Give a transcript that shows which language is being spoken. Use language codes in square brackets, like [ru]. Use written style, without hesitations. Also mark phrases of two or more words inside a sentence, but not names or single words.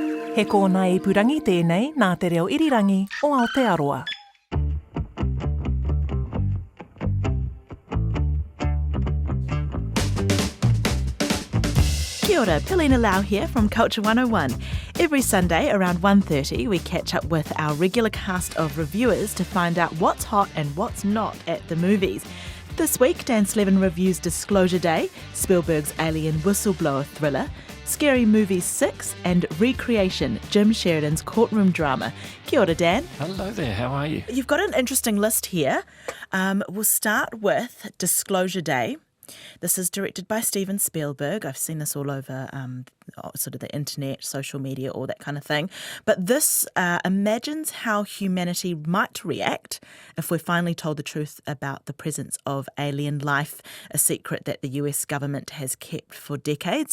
[mi] He kōna ipurangi tēnei nā te reo irirangi o Aotearoa. Kia ora, [en] Pilina Lau here from Culture 101. Every Sunday around 1:30 we catch up with our regular cast of reviewers to find out what's hot and what's not at the movies. This week, Dan Slevin reviews Disclosure Day, Spielberg's alien whistleblower thriller, Scary Movie 6 and Recreation, Jim Sheridan's courtroom drama. [mi] Kia ora, Dan. [en] Hello there, how are you? You've got an interesting list here. We'll start with Disclosure Day. This is directed by Steven Spielberg. I've seen this all over sort of the internet, social media, all that kind of thing. But this imagines how humanity might react if we're finally told the truth about the presence of alien life, a secret that the US government has kept for decades.